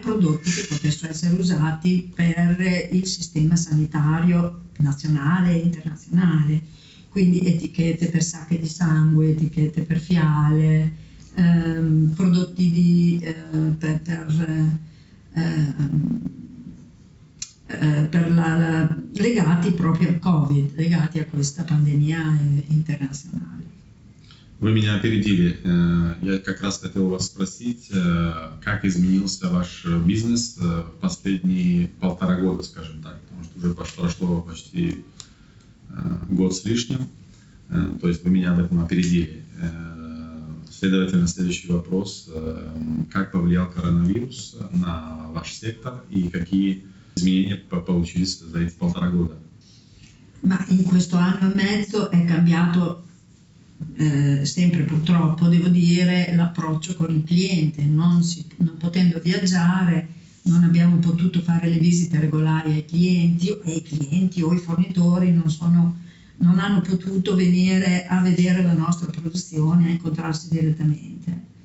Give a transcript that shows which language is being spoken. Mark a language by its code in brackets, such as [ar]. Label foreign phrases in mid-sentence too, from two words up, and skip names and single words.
[it] prodotti che potessero essere usati per il sistema sanitario nazionale e internazionale, quindi etichette per sacche di sangue, etichette per fiale, prodotti legati proprio al Covid, legati a questa pandemia internazionale. [ru] Вы меня опередили. Я как раз хотел вас спросить, как изменился ваш бизнес в последние 1,5 года, скажем так, потому что уже прошло почти год с лишним, то есть вы меня в этом опередили. Следовательно, следующий вопрос: как повлиял коронавирус на ваш сектор и какие изменения получились за эти 1,5 года? [it] Ma in questo anno e mezzo è cambiato sempre, purtroppo, devo dire, l'approccio con il cliente. Non potendo viaggiare, non abbiamo potuto fare le visite regolari ai clienti o i fornitori non hanno potuto venire a vedere la nostra produzione, a incontrarsi direttamente.